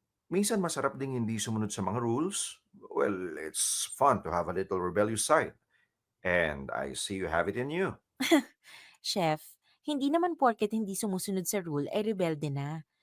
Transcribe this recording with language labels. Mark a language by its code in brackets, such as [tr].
[tl] Minsan masarap ding hindi sumunod sa mga rules. [en] Well, it's fun to have a little rebellious side. And I see you have it in you. [tl] Chef, hindi naman porket hindi sumusunod sa rule ay rebelde na.